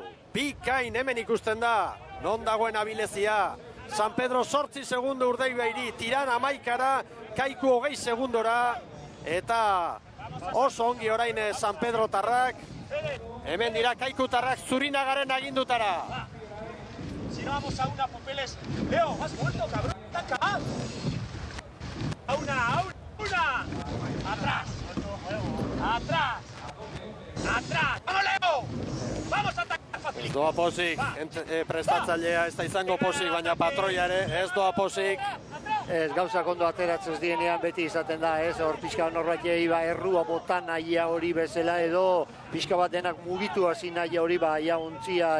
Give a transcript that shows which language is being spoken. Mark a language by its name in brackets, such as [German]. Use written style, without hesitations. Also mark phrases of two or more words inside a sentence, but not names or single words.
[Basque] Bikain hemen ikusten da. Non dagoen abilezia. San Pedro 8 segundo Urdaibairi. Tiran 11, Kaiku 20 segundora. Eta oso ongi orain San Pedro tarrak. Hemen dira Kaiku tarrak Zurinagaren agindutara. [Spanish] Si no vamos a una, papeles. Leo, has vuelto, cabrón. A una. Atrás. ¡Vamos, Leo! ¡Vamos a atacar fácil! [Basque] Ez doa posik, prestatzailea ez da izango posik, baina patroia ere ez doa posik. Ez gauzak ondo ateratzen ez dienean beti izaten da, hor pixka norbaitei errua botan nahia hori bezala edo pixka bat denak mugitu hasi nahia hori ontzia